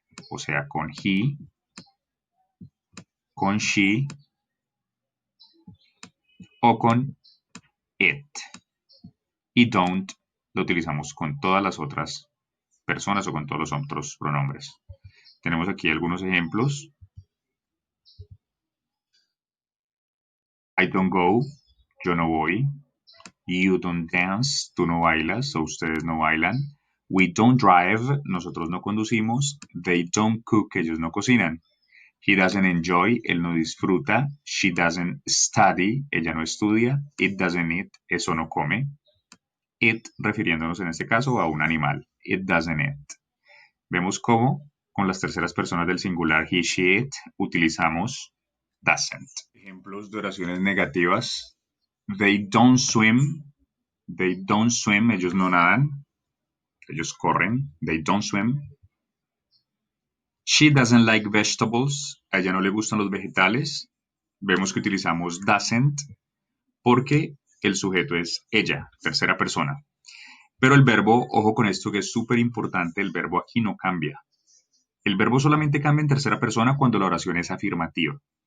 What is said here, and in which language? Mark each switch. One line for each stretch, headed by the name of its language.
Spanish: O sea, con he, con she o con it. Y don't lo utilizamos con todas las otras personas o con todos los otros pronombres. Tenemos aquí algunos ejemplos.
English: I don't go,
Spanish: yo no voy.
English: You don't dance,
Spanish: tú no bailas o ustedes no bailan.
English: We don't drive,
Spanish: nosotros no conducimos.
English: They don't cook,
Spanish: ellos no cocinan.
English: He doesn't enjoy,
Spanish: él no disfruta.
English: She doesn't study,
Spanish: ella no estudia.
English: It doesn't eat,
Spanish: eso no come. It, refiriéndonos en este caso a un animal.
English: It doesn't eat.
Spanish: Vemos cómo con las terceras personas del singular he, she, it utilizamos doesn't. Ejemplos de oraciones negativas.
English: They don't swim. They don't swim.
Spanish: Ellos no nadan. Ellos corren.
English: They don't swim. She doesn't like vegetables.
Spanish: A ella no le gustan los vegetales. Vemos que utilizamos doesn't porque el sujeto es ella, tercera persona. Pero el verbo, ojo con esto que es súper importante, el verbo aquí no cambia. El verbo solamente cambia en tercera persona cuando la oración es afirmativa.